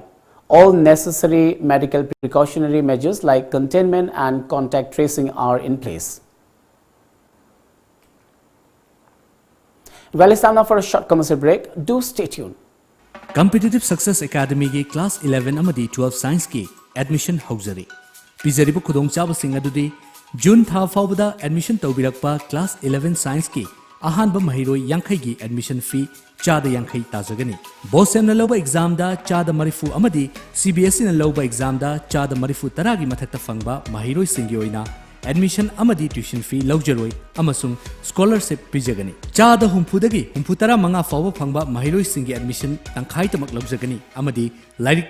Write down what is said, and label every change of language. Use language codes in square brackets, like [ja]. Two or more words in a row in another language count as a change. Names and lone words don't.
[en] All necessary medical precautionary measures like containment and contact tracing are in place. Well, it's time now for a short commercial break. Do stay tuned. [mni] Competitive Success Academy की Class 11 अमदी 12 Science की admission हौजरी. पिजरिबु खुदोंग चाबसिंग अदुदी जून था फाउबदा एडमिशन तौबिरकपा [en] class 11 science [mni] की अहानब महिरोय यांखै की [en] admission fee [mni] चादा यांखै ताजगनी बोसेम न लौबा एग्जाम दा चादा मरिफु अमदी सीबीएसई न लौबा एग्जाम दा चादा मरिफु तरागी मथक्ता फंगबा महिरोय सिंगी ओइना एडमिशन अमदी [en] tuition fee [mni] लौजरोय अमसुंग स्कॉलरशिप पिजगनी चादा हुंफुदगी हुंफुतरा मंगा फाउबा फंगबा महिरोय सिंगी एडमिशन तंखाई तमक लौजगनी अमदी लाइरिक